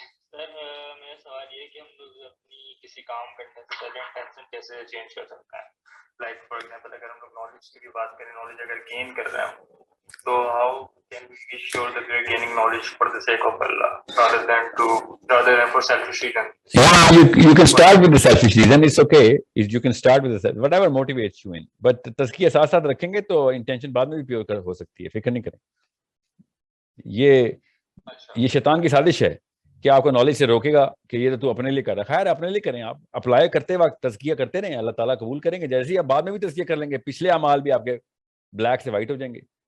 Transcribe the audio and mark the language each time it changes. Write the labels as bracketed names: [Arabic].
[Urdu] سر میرا سوال یہ ہے کہ ہم لوگ اپنی کسی کام کرنے سے پہلے انٹینشن کیسے چینج کر سکتے ہیں. [English] like for example [Urdu] اگر ہم لوگ نالج کی بھی بات کریں, نالج اگر گین کر رہے ہیں تو [English] How can we be sure that we are gaining knowledge for the sake of Allah rather than for selfish reasons. You can start with the selfish reason. It's okay. You can start with the whatever motivates you in. [Urdu] But تزکیہ ساتھ ساتھ رکھیں گے تو intention بعد میں بھی pure ہو سکتی ہے, فکر نہیں کریں. یہ شیطان کی سازش ہے کہ آپ کو نالج سے روکے گا کہ یہ تو اپنے لیے کر رہا ہے. خیر اپنے لیے کریں, آپ اپلائی کرتے وقت تزکیہ کرتے رہیں, اللہ تعالیٰ قبول کریں گے. جیسے ہی آپ بعد میں بھی تزکیہ کر لیں گے, پچھلے اعمال بھی آپ کے بلیک سے وائٹ ہو جائیں گے.